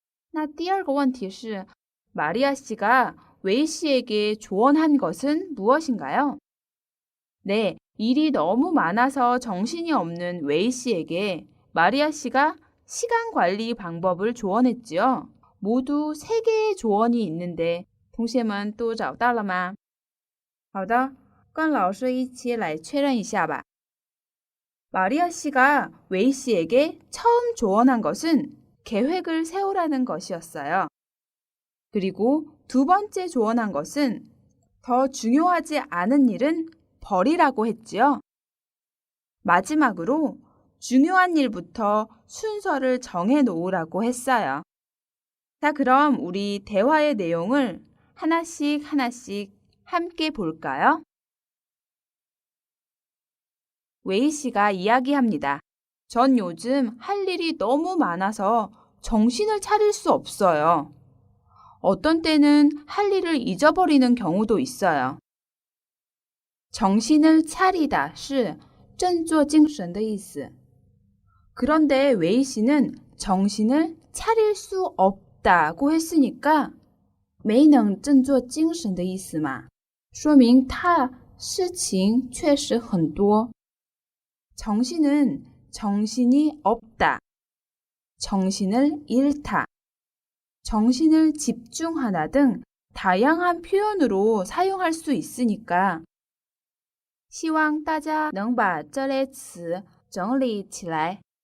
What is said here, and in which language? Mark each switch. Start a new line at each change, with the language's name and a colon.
Chinese: 那第二个问题是
Korean: 마리아 씨가 웨이 씨에게 조언한 것은 무엇인가요? 네, 일이 너무 많아서 정신이 없는 웨이 씨에게 마리아 씨가 시간 관리 방법을 조언했지요. 모두 3개의 조언이 있는데
Chinese: 同学们都找到了吗？好的，跟老师一起来确认一下吧。
Korean: 마리아 씨가 웨이 씨에게 처음 조언한 것은 계획을 세우라는 것이었어요. 그리고 두 번째 조언한 것은 더 중요하지 않은 일은 버리라고 했지요. 마지막으로 중요한 일부터 순서를 정해 놓으라고 했어요. 자, 그럼 우리 대화의 내용을 하나씩 함께 볼까요? 웨이 씨가 이야기합니다. 전 요즘 할 일이 너무 많아서 정신을 차릴 수 없어요. 어떤 때는 할 일을 잊어버리는 경우도 있어요. 정신을 차리다
Chinese: 是振作精神的意思.
Korean: 그런데 웨이 씨는 정신을 차릴 수 없다고 했으니까
Chinese: 没能振作精神的意思嘛，说明他事情确实很多。
Korean: 정신은 정신이 없다, 정신을 잃다, 정신을 집중하다 등 다양한 표현으로 사용할 수 있으니까
Chinese: 希望大家能把这类词整理起来.